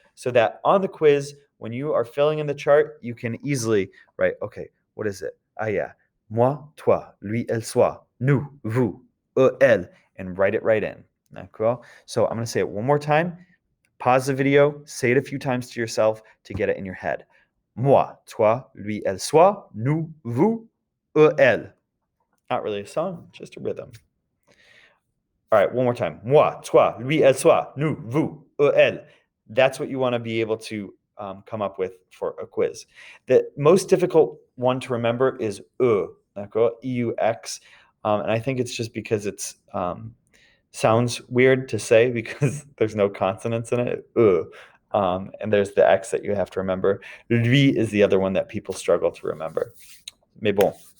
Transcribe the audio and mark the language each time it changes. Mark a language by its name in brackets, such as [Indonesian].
[English] So that on the quiz, when you are filling in the chart, you can easily write, okay, what is it? Ah, yeah, moi, toi, lui, elle, soi, nous, vous, eux, elle, and write it right in. Cool? So I'm going to say it one more time. Pause the video, say it a few times to yourself to get it in your head. [French] Moi, toi, lui, elle, soi, nous, vous, eux, elle. [English] Not really a song, just a rhythm. All right, one more time. [French] Moi, toi, lui, elle, soi, nous, vous, eux, elle. [English] That's what you want to be able to come up with for a quiz. The most difficult one to remember is d'accord? E-U-X. And I think it's just because it's sounds weird to say because there's no consonants in it. And there's the X that you have to remember. Lui is the other one that people struggle to remember. [French] Mais bon.